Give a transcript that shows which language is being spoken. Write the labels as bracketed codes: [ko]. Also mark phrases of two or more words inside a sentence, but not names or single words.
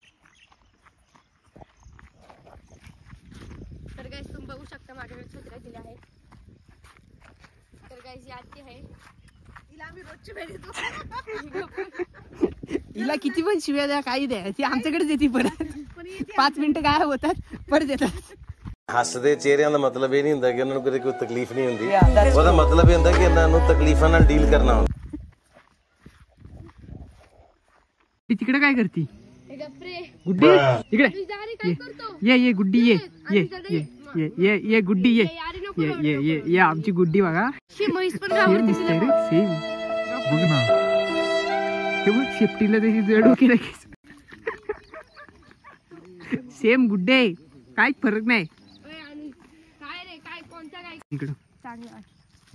[mr] तर गाईज तुम्ही बघू शकता माझ्याकडे छत्र्या दिल्या आहेत. तर गाईज ही आत्ती आहे. तिला आम्ही रोजची भेट देतो. हिला किती पण शिव्या द्या काही द्या ती आमच्याकडेच येते. परत 5 मिनिटं गायब होतात परत येतात. [pa] ਹੱਸਦੇ ਚਿਹਰਿਆਂ ਦਾ ਮਤਲਬ ਇਹ ਨਹੀਂ ਹੁੰਦਾ ਕਿ ਉਹਨਾਂ ਨੂੰ ਕੋਈ ਤਕਲੀਫ ਨਹੀਂ ਹੁੰਦੀ. ਉਹਦਾ ਮਤਲਬ ਇਹ ਹੁੰਦਾ ਕਿ ਇਹਨਾਂ ਨੂੰ ਤਕਲੀਫਾਂ ਨਾਲ ਡੀਲ ਕਰਨਾ ਹੁੰਦਾ. [mr] ती तिकडे काय करती गप्रे गुड्डी इकडे काय करतो. ये गुड्डी ये गुड्डी ये आमची गुड्डी बघा. म्हैस पण सेम दिसतंय रे सेम. बघ ना ते बघ शेपटीला त्याची जड डोकी लगेच. सेम गुड्डे काहीच फरक नाही. काय रे काय कोणता काय इकडं चांगलं वाटलं.